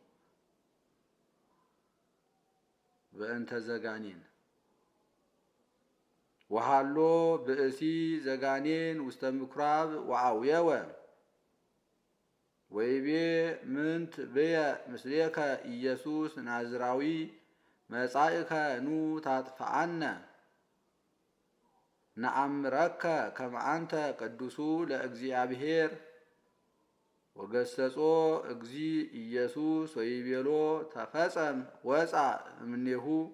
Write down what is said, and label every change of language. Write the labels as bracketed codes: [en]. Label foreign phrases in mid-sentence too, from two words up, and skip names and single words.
[gez] በእንተ ዘጋኔን ወሃሎ ብእሲ ዘጋኔን ውስተ ምኵራብ ወአውየወ ወይቤ ምንት ብየ ምስሌከ ኢየሱስ ናዝራዊ መጻእከ ኑ ታጥፍአነ ነአምረከ ከመ አንተ ቅዱሱ ለእግዚአብሔር ወገሰጾ እግዚ ኢየሱስ ወይቤሎ ተፈጸም ወፃ እምኔሁ